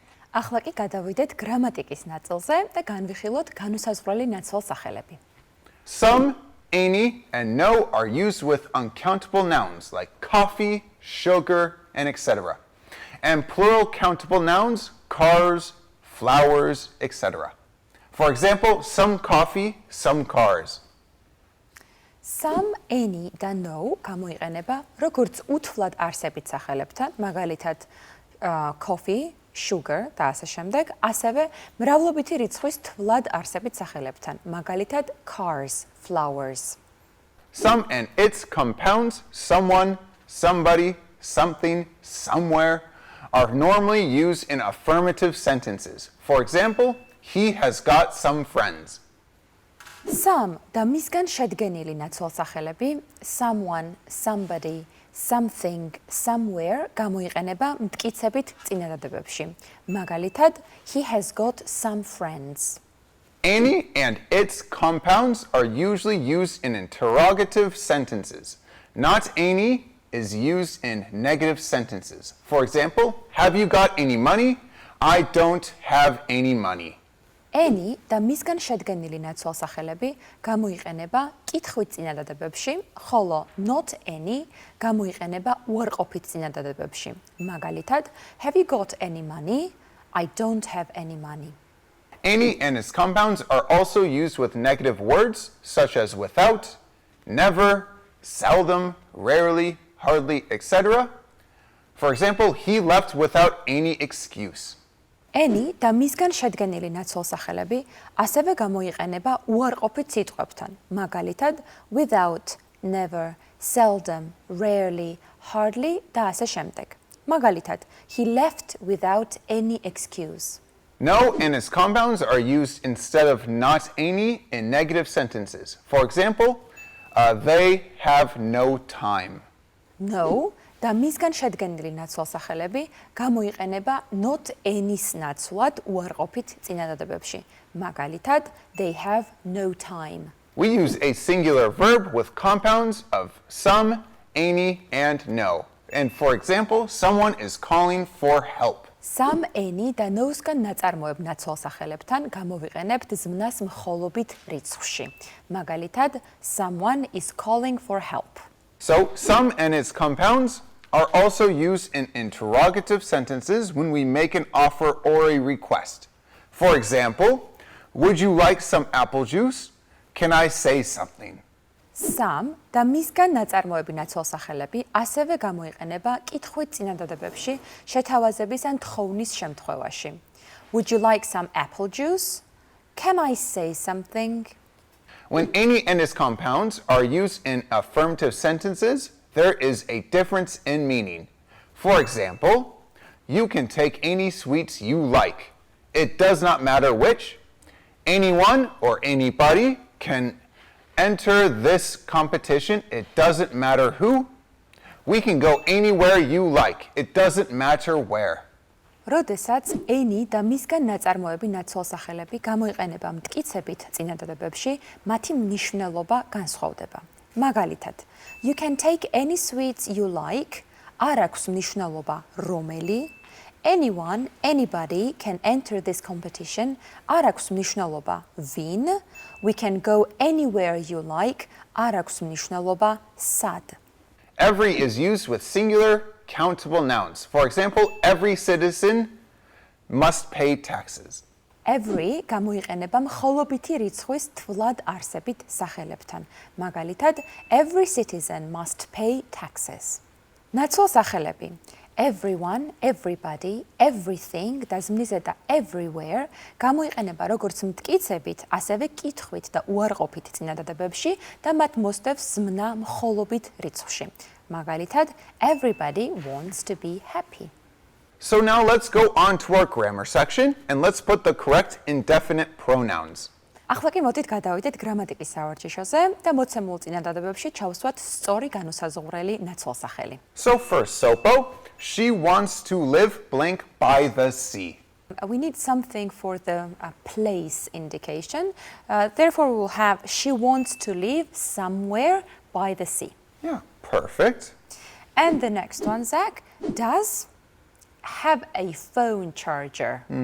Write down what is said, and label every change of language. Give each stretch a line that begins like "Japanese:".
Georgian: ახლა კი გადავიდეთ გრამატიკის ნაწილზე და განვიხილოთ განუსაზღვრელი ნაცვალ სახელები.
English: Some, any, and no are used with uncountable nouns like coffee, sugar, and etc. And plural countable nouns, cars, flowers, etc. For example, some coffee, some cars.
Georgian: Some, any და no გამოიყენება როგორც უთვლად არსებით სახელებთან, მაგალითად coffee, sugar და ასე შემდეგ, ასევე მრავლობითი რიცხვის თვლად არსებით სახელებთან, მაგალითად cars, flowers.
English: Some and its compounds, someone, somebody, something, somewhere, are normally used in affirmative sentences. For example, he has got some friends.
Georgian: Some და მისგან შედგენილი ნაცვალ სახელები, someone, somebody, something, somewhere გამოიყენება მტკიცებით წინადადებებში. მაგალითად,
English: he has got some friends. Any and its compounds are usually used in interrogative sentences. Not any is used in negative sentences. For example, have you got any money? I don't have any money.
Georgian: Any და მისგან შედგენილი ნაცვალ სახელები გამოიყენება კითხვით წინადადებებში, ხოლო not any გამოიყენება უარყოფით წინადადებებში. მაგალითად,
English: have you got any money? I don't have any money. Any and its compounds are also used with negative words such as without, never, seldom, rarely, hardly, etc. For example, he left without any excuse.
Georgian: Any და მისგან შედგენილი ნაცვალ სახელები ასევე გამოიყენება უარყოფით სიტყვებთან. მაგალითად, without, never, seldom, rarely, hardly და ასე შემდეგ. მაგალითად,
English: he left without any excuse. No and its compounds are used instead of not any in negative sentences. For example, they have no time.
Georgian: No და მისგან შედგენილი ნაცვალ სახელები გამოიყენება not any-ს ნაცვლად უარყოფით წინადადებებში. მაგალითად,
English: they have no time. We use a singular verb with compounds of some, any, and no. And for example, someone is calling for help.
Georgian: Some, any და no-სგან ნაწარმოებ ნაცვალ სახელებთან გამოვიყენებთ ზმნას მხოლობით რიცხვში. მაგალითად,
English: someone is calling for help. So, some and its compounds are also used in interrogative sentences when we make an offer or a request. For example, would you like some apple juice? Can I say something?
Georgian: Some და მისგან ნაწარმოები ნაცვალ სახელები ასევე გამოიყენება კითხვით წინადადებებში შეთავაზების ან თხოვნის შემთხვევაში.
English: Would you like some apple juice? Can I say something? When any and its compounds are used in affirmative sentences, there is a difference in meaning. For example, you can take any sweets you like. It does not matter which. Anyone or anybody can enter this competition. It doesn't matter who. We can go anywhere you like. It doesn't matter where.
Georgian: როდესაც any და მისგან ნაწარმოები ნაცვალ სახელები გამოიყენება მტკიცებით წინადადებებში, მათი მნიშვნელობა განსხვავდება. მაგალითად,
English: you can take any sweets you like,
Georgian: არ აქვს მნიშვნელობა რომელი,
English: anyone, anybody can enter this competition.
Georgian: არ აქვს მნიშვნელობა ვინ.
English: We can go anywhere you like.
Georgian: არ აქვს მნიშვნელობა სად.
English: Every is used with singular countable nouns. For example, every citizen must pay taxes.
Georgian: Every გამოიყენება მხოლობითი რიცხვის თვლად არსებით სახელებთან. მაგალითად,
English: every citizen must pay taxes.
Georgian: ნაცვალ სახელები. Everyone, everybody, everything და ზმნიზე და everywhere გამოიყენება როგორც მტკიცებით, ასევე კითხვით და უარყოფით წინადადებებში და მათ მოსდევს ზმნა მხოლობით რიცხვში. მაგალითად,
English: everybody wants to be happy. So now let's go on to our grammar section and let's put the correct indefinite pronouns.
Georgian: ახლა კი მოდით გადავიდეთ გრამატიკის სავარჯიშოზე და მოცემულ წინადადებებში ჩავსვათ სწორი განუსაზღვრელი ნაცვალსახელი.
English: So first, Sopo, she wants to live blank by the sea. We need something for the place indication. Therefore, we will have she wants to live somewhere by the sea. Yeah, perfect. And the next one, Zach, does have a phone charger.